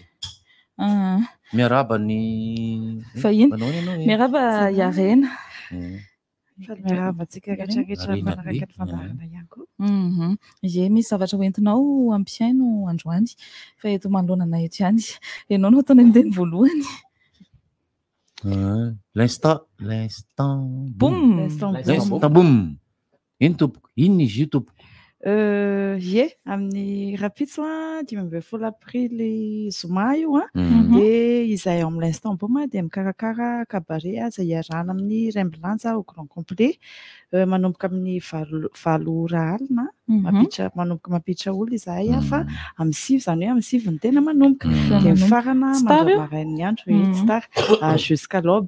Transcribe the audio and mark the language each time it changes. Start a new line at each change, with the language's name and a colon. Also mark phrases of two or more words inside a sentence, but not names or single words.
Malagasy: Miaraba ny vahiny. Miaraba Yarena. Miarabantsika rehetrarehetra manaraka ny fandarana ihany koa. Ie, misy zavatra hoentinao ampiaino androany fa eto manoloana eto ihany. Ianao no ataona ny voalohany. L'instant boum. L'instant boum. Ino tompoko? Ino izy io tompoko? Ie, amin'ny rapitso 12 aprily zoma io dia izay ao amin'ny l'instant boum dia mikarakara cabaret izay iarahana amin'ny Remblance
French: au grand complet
Malagasy: manomboka amin'ny 9 ora alina manomboka mampiditra olona izahay fa amin'ny 6 zany hoe amin'ny 7 ny tena manomboka dia mifarana mandramarain'ny andro star
French: jusqu'à l'aube.